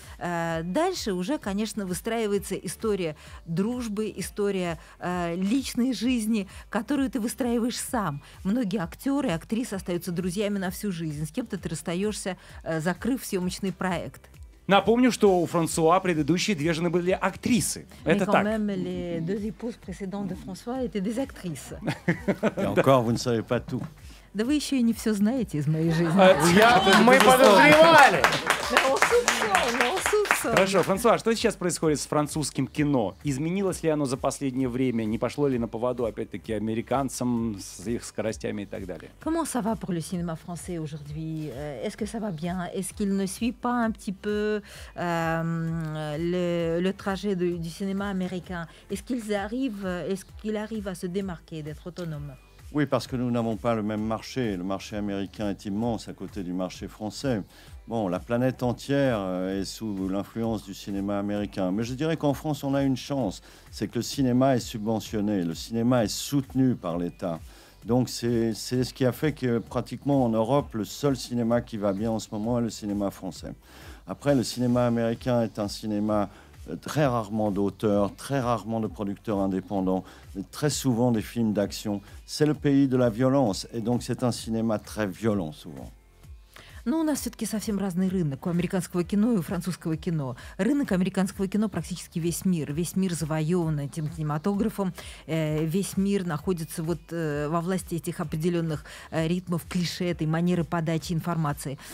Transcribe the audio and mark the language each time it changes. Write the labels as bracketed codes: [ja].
[ru] Дальше уже, конечно, выстраивается история дружбы, история личной жизни, которую ты выстраиваешь сам. Многие актеры и актрисы остаются друзьями на всю жизнь. С кем-то ты расстаешься, закрыв съемочный проект. Напомню, что у Франсуа предыдущие две жены были актрисы. [fr] Mais [ru] Это [fr] quand [ru] так. [fr] même, les deux épouses précédentes de François étaient des actrices. Et encore, vous ne savez pas tout. [ru] Да вы еще и не все знаете из моей жизни. Мы подозревали. Хорошо, Франсуа, что сейчас происходит с французским кино? Изменилось ли оно за последнее время? Не пошло ли на поводу, опять-таки, американцам с их скоростями и так далее? [fr] Comment ça va pour le cinéma français aujourd'hui? Est-ce que ça va bien? Est-ce qu'il ne suit pas un petit peu le trajet du cinéma américain? Est-ce qu'il arrive à se démarquer, d'être autonome? Oui, parce que nous n'avons pas le même marché. Le marché américain est immense à côté du marché français. Bon, la planète entière est sous l'influence du cinéma américain. Mais je dirais qu'en France, on a une chance. C'est que le cinéma est subventionné. Le cinéma est soutenu par l'État. Donc, c'est ce qui a fait que pratiquement en Europe, le seul cinéma qui va bien en ce moment est le cinéma français. Après, le cinéma américain est un cinéma très rarement d'auteurs, très rarement de producteurs indépendants, très souvent des films d'action. C'est le pays de la violence, et donc c'est un cinéma très violent souvent. [ru] Но у нас все-таки совсем разный рынок у американского кино и у французского кино. Рынок американского кино практически весь мир. Весь мир завоеван этим кинематографом. Весь мир находится вот во власти этих определенных ритмов, клише, этой манеры подачи информации.